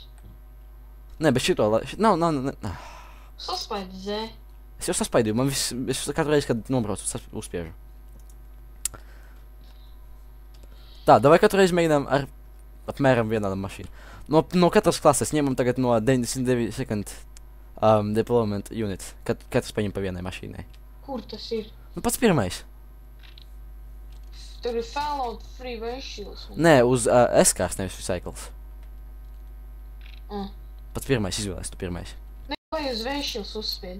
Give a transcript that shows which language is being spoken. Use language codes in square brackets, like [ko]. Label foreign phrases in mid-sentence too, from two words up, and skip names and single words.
[lv] Nē, bet šito... Nav. Saspaidi Z. Es jau saspaidīju, man viss... Es katru reizi, kad nobraucu, uzspiežu. Tā, davai katru reizi mēģinām ar apmēram vienādam mašīnu. No katras klases ņemam tagad no 99 [en] second deployment unit. [lv] Katrs paņem pa vienai mašīnai. Kur tas ir? Nu, pats pirmais. Tur ir Fallout Free Ventures. Nē, uz S-kārs, nevis Recycles. Ah. Pats pirmais izvēlēs, tu pirmais. Ne, vai uz Ventures uzspied?